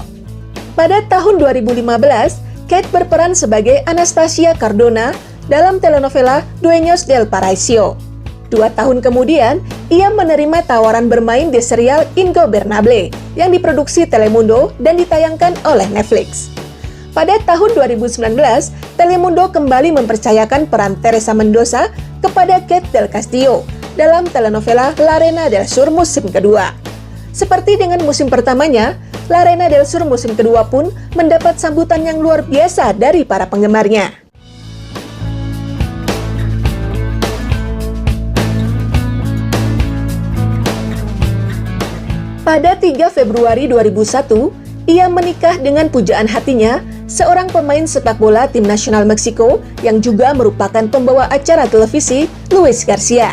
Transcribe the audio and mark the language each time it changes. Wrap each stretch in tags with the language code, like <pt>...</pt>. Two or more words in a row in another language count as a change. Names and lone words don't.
<id>Pada tahun 2015, Kate berperan sebagai Anastasia Cardona dalam telenovela Dueños del Paraíso. 2 tahun kemudian, ia menerima tawaran bermain di serial Ingobernable yang diproduksi Telemundo dan ditayangkan oleh Netflix. Pada tahun 2019, Telemundo kembali mempercayakan peran Teresa Mendoza kepada Kate Del Castillo dalam telenovela La Reina del Sur musim kedua. Seperti dengan musim pertamanya, La Reina del Sur musim kedua pun mendapat sambutan yang luar biasa dari para penggemarnya. Pada 3 Februari 2001, ia menikah dengan pujaan hatinya, seorang pemain sepak bola tim nasional Meksiko yang juga merupakan pembawa acara televisi, Luis Garcia.</id>